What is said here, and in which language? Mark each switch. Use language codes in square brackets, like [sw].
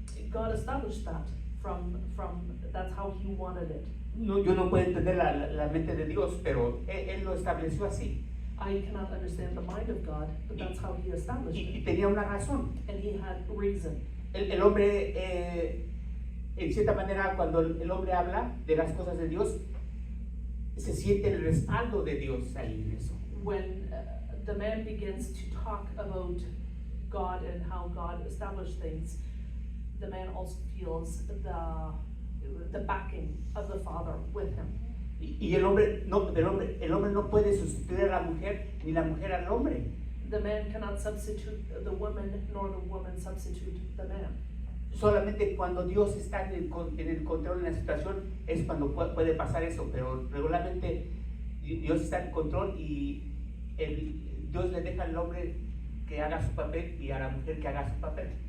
[en] God established that from that's how he wanted it. [es] No, yo no puedo entender la mente de Dios, pero él lo estableció así. [en] I cannot understand the mind of God, but that's how he established [es] Y [en] it. [es] tenía una razón. [en] And he had reason. [es] El hombre, en cierta manera, cuando el hombre habla de las cosas de Dios, se siente el respaldo de Dios ahí en eso. [en] When the man begins to talk about God and how God established things, the man also feels the backing of the Father with him. [es] Y el hombre no puede sustituir a la mujer ni la mujer al hombre. [en] The man cannot substitute the woman, nor the woman substitute the man. [es] Solamente cuando Dios está en el control de la situación es cuando puede pasar eso, pero regularmente Dios está en control y Dios le deja al hombre que haga su papel y a la mujer que haga su papel.